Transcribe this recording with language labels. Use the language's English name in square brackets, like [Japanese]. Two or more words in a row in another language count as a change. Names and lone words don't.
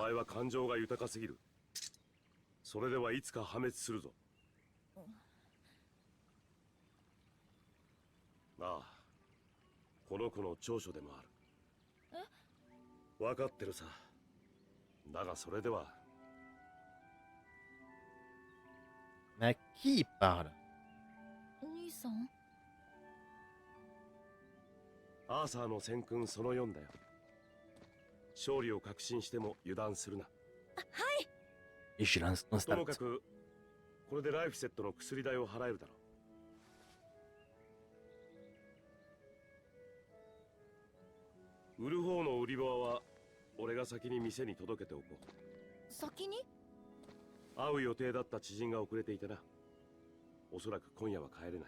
[Japanese] お前は感情が豊かすぎる。それではいつか破滅するぞ。ああ、この子の長所でもある。分かってるさ。だがそれでは。 [French] Mais à qui il parle? [Japanese] 兄さん。アーサーの戦訓その4だよ。勝利を確信しても油断するな。はい。 [French] Et je lance [Japanese] とも [French] constant. [Japanese] かくこれでライフセットの薬代を払えるだろう。売る方の売り場は俺が先に店に届けておこう。先に？会う予定だった知人が遅れていてな。おそらく今夜は帰れない。